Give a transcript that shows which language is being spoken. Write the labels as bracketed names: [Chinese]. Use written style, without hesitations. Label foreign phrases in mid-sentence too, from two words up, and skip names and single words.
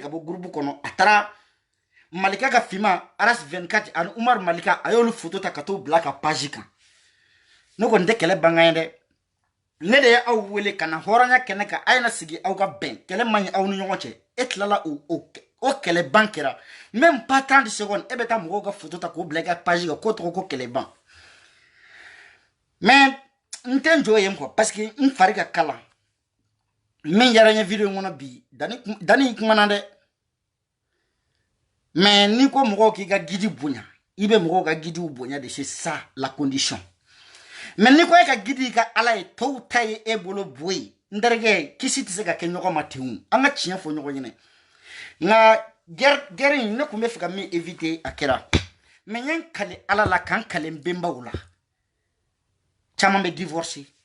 [Bambara] ka bɔ groupe kɔnɔ a taara Malika ka fima Aras 24 ani Umar Malika a y'olu photo ta ka t'o bila ka page kan ne kɔni tɛ kɛlɛ bangan ye dɛ ne de ye aw wele ka na hɔrɔnya kɛnɛ kan a ye na sigi aw ka bɛn kɛlɛ man ɲi aw ni ɲɔgɔn cɛ e tilala o kɛlɛ ban kɛra [French] même pas 30 secondes [Bambara] e bɛ taa mɔgɔw ka photo ta k'o bila i ka page kan k'o tɔgɔ ko kɛlɛ ban mais n tɛ n jɔ yen quoi [French] parce que [Bambara] n fari ka kalan min diyara n ye video in kɔnɔ bi Dani kumana dɛ mais ni ko mɔgɔw k'i ka guide bonya i bɛ mɔgɔw ka guidew bonya de [French] c'est ça la condition [Bambara] mais ni ko e ka guide ka ala ye tɔw ta ye e bolo bo ye n terikɛ kisi tɛ se ka kɛ ɲɔgɔn ma ten an ka tiɲɛ fɔ ɲɔgɔn ɲɛnɛ nka guerre in ne kun bɛ fɛ ka min éviter a kɛra mais n ye n kale ala la k'an kale n bɛnbaw la caman bɛ divorcer